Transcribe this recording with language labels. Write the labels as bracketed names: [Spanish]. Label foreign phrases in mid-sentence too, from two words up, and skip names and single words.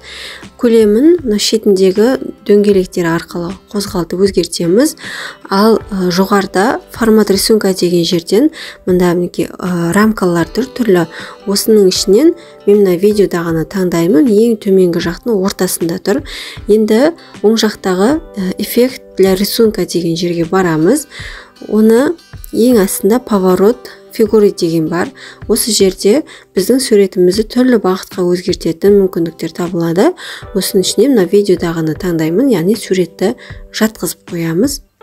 [Kazakh] Көлемін шетіндегі дөңгелектер арқылы қозғалтып өзгертеміз. Ал жоғарыда [Russian] формат рисунка [Kazakh] деген жерден мында рамкалар түрлі. Осының ішінен мен мына видеодағыны таңдаймын. Ең төменгі жақтың ортасында тұр. Енді оң жақтағы [Russian] эффект для рисунка [Kazakh] деген жерге барамыз. Оны ең астында [Russian] поворот фигуры [Kazakh] деген бар. Осы жерде біздің суретімізді түрлі бағытқа өзгертетін мүмкіндіктер табылады. Осының ішіне мына видеодағыны таңдаймын, яғни суретті жатқызып қоямыз.